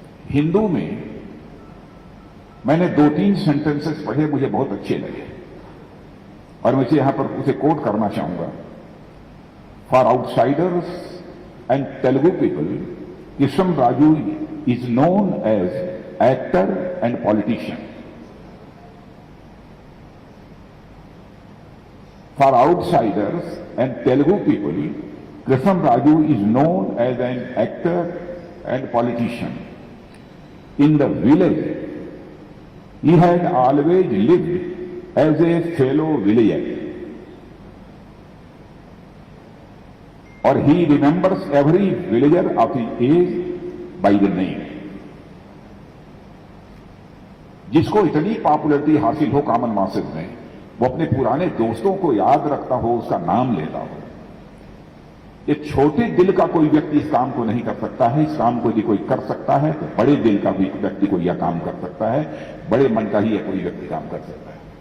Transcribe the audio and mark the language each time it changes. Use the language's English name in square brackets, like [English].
[Hindi] हिंदू में मैंने 2-3 सेंटेंसेस पढ़े, मुझे बहुत अच्छे लगे और मैं इसे यहां पर उसे कोट करना चाहूंगा। [English] For outsiders and Telugu people, Krishnaraju is known as actor and politician. For outsiders and Telugu people, Krishnaraju is known as an actor and politician. In the village, he had always lived as a fellow villager. Or he remembers every villager of his age by the name. [Hindi] जिसको इतनी popularity हासिल हो common masses में, वो अपने पुराने दोस्तों को याद रखता हो, उसका नाम लेता हो। एक छोटे दिल का कोई व्यक्ति इस काम को नहीं कर सकता है। इस काम को यदि कोई कर सकता है तो बड़े दिल का भी व्यक्ति कोई यह काम कर सकता है, बड़े मन का ही यह कोई व्यक्ति काम कर सकता है।